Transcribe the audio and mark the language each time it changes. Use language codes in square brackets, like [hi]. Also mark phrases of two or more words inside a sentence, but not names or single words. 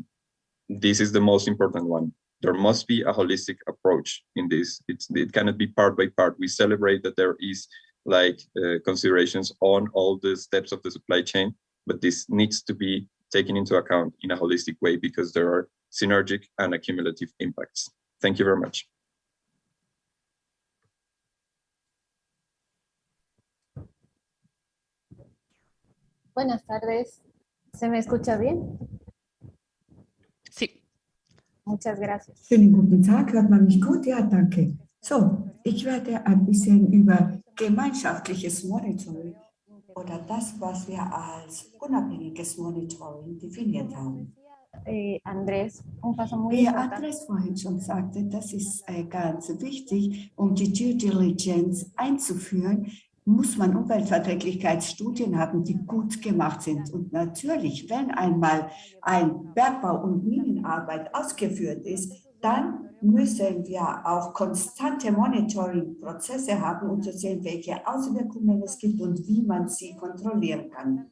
[en] This is the most important one. There must be a holistic approach in this. It cannot be part by part. We celebrate that there is like considerations on all the steps of the supply chain, but this needs to be taken into account in a holistic way because there are synergic and accumulative impacts. Thank you very much. [es] Buenas tardes. ¿Se me escucha bien? Sí. Muchas gracias. [de] Schönen guten Tag, hört man mich gut? Ja, danke. So, ich werde ein bisschen über gemeinschaftliches Monitoring oder das, was wir als unabhängiges Monitoring definiert haben. [es] Andrés, un paso muy [de] Wie [es] importante. [de] Andrés vorhin schon sagte, das ist ganz wichtig, um die [en] Due Diligence [de] einzuführen, muss man Umweltverträglichkeitsstudien haben, die gut gemacht sind. Und natürlich, wenn einmal ein Bergbau- und Minenarbeit ausgeführt ist, dann müssen wir auch konstante Monitoring-Prozesse haben, um zu sehen, welche Auswirkungen es gibt und wie man sie kontrollieren kann.